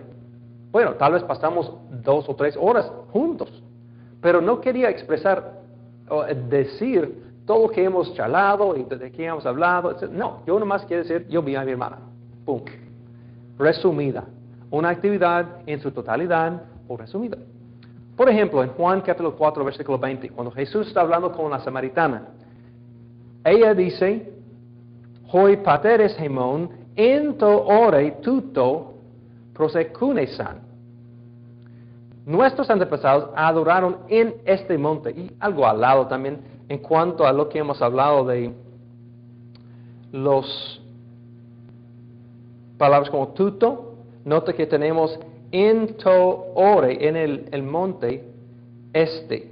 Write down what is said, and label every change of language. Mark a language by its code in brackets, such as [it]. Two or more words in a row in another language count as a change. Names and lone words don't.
[es] Bueno, tal vez pasamos 2 o 3 horas juntos, pero no quería expresar o decir todo lo que hemos charlado y de qué hemos hablado. No, yo nomás quiero decir, yo vi a mi hermana. Pum. Resumida. Una actividad en su totalidad o resumida. Por ejemplo, en Juan capítulo 4, versículo 20, cuando Jesús está hablando con la samaritana, ella dice, [el] οἱ πατέρες ἡμῶν, ἐν τῷ ὄρει τούτῳ προσεκύνησαν. [es] Nuestros antepasados adoraron en este monte, y algo al lado también, en cuanto a lo que hemos hablado de los palabras como tuto, nota que tenemos [el] ἐν τῷ ὄρει [es] en el monte este.